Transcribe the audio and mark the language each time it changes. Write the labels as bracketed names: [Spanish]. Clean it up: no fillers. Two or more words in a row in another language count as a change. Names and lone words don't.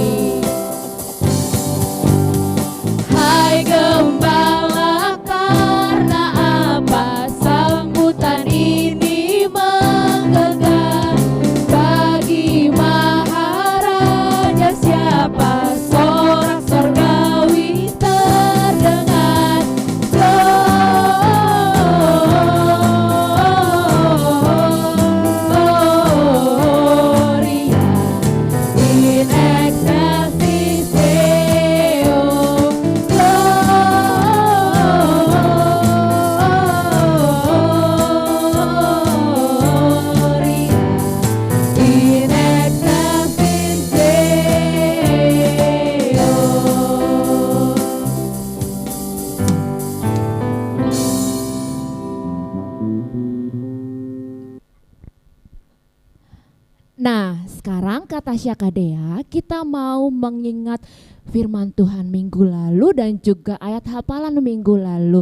[Indonesian] Hai gembala, karena apa sambutan ini menggegah? Bagi Maharaja siapa sorak sorgawi terdengar? [Latin] Gloria in excelsis Deo Gloria in excelsis Deo. [Indonesian] Nah, sekarang kata Syakadea, kita mau mengingat firman Tuhan minggu lalu dan juga ayat hafalan minggu lalu.